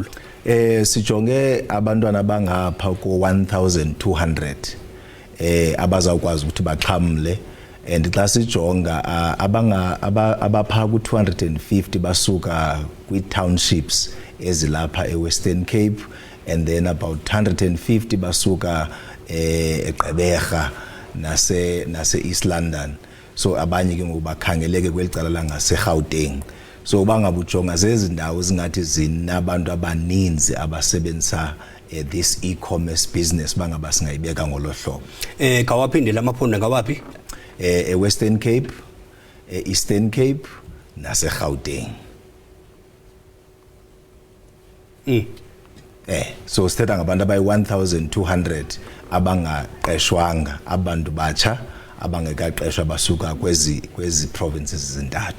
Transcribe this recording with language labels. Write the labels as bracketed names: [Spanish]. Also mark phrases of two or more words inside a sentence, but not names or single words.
[Xhosa] Sijonge abantwana bangapha ko-1200 abazawukwazi ukuthi baxhamle and xa sijonga abapha ku-250 basuka kwi-townships ezilapha e-Western Cape, [English] and then about 150 [Xhosa] basuka eGqeberha nase East London. So abanye ke ngobakhangeleke kwelicala la ngase-Gauteng. So bangabujonga zezindawo zingathi zinabantu abaninzi abasebenzisa [English] this e-commerce business [Xhosa] bangaba singayibeka ngolohlobo. Kawaphinde lamaphondo ngawaphi? [English] Western Cape, Eastern Cape [Xhosa] nase-Gauteng. So sithetha ngabantu abayi-1200 abangaqeshwanga, abantu batsha abangekaqeshwa basuka kwezi provinces zintathu.